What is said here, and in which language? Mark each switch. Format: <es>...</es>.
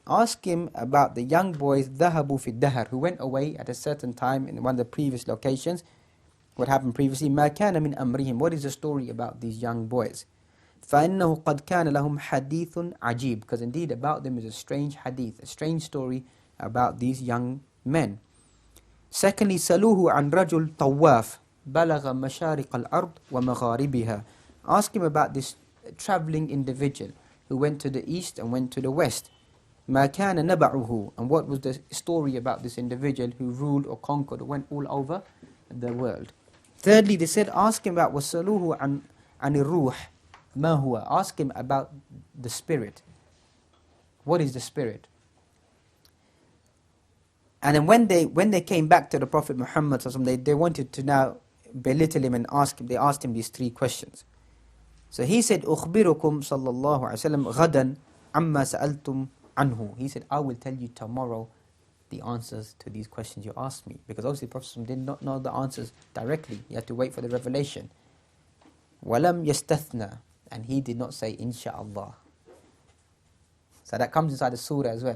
<en>Ask him about the young boys,</en> <ar>ذَهَبُوا فِي الدَّهَرِ,</ar> <en>who went away at a certain time in one of the previous locations. What happened previously?</en> <ar>مَا كَانَ مِنْ أَمْرِهِمْ.</ar> <en>What is the story about these young boys?</en> <ar>فَإِنَّهُ قَدْ كَانَ لَهُمْ حَدِيثٌ عَجِيبٌ.</ar> <en>Because indeed about them is a strange hadith, a strange story about these young men.</en> <ar>Secondly, سَلُوهُ عَنْ رَجُلْ طَوَّافٍ بَلَغَ مَشَارِقَ الْأَرْضِ وَمَغَارِبِهَا.</ar> <en>Ask him about this travelling individual who went to the east and went to the west.</en> <ar>مَا كَانَ نَبَعُهُ.</ar> <en>And what was the story about this individual who ruled or conquered or went all over the world. Thirdly, they said, ask him about</en> <ar>وَسَلُوهُ عَنِ الرُّوحِ مَا هُوَ.</ar> <en>Ask him about the spirit. What is the spirit? And then when they came back to the Prophet Muhammad, they wanted to now belittle him and ask him. They asked him these three questions. So he said,</en> <ar>أُخْبِرُكُمْ صَلَّى اللَّهُ عَلَيْهِ وسلم غَدًا عَمَّا سَأَلْتُمْ عَنْهُ.</ar> <en>He said, I will tell you tomorrow the answers to these questions you asked me. Because obviously the Prophet did not know the answers directly. He had to wait for the revelation.</en> <ar>وَلَمْ يَسْتَثْنَى.</ar> <en>And he did not say, Insha'Allah. So that comes inside the surah as well.</en>